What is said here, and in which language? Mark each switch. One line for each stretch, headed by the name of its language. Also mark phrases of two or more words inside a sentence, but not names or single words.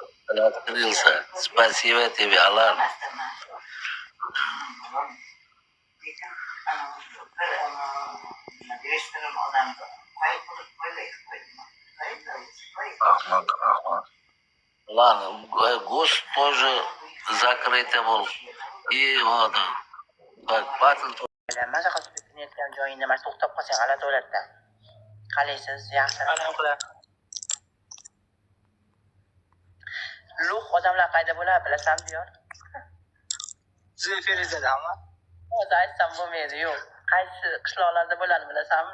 Russian: Открылся. Спасибо тебе, Алан. Ахмад. Ладно, ГОСТ тоже закрытый был. И вот, как батл.
Uzbek: Maza qilib ketayotgan joyingda mana to'xtab qolsang g'alati bo'ladida. Qalaysiz, yaxshi. Lux odamlar qayda bo'ladi bilasanmi diyor? Zeferizadami? O'zi aytsam bo'lmaydi, yo'q. Qaysi qishloqlarda bo'ladi bilasanmi?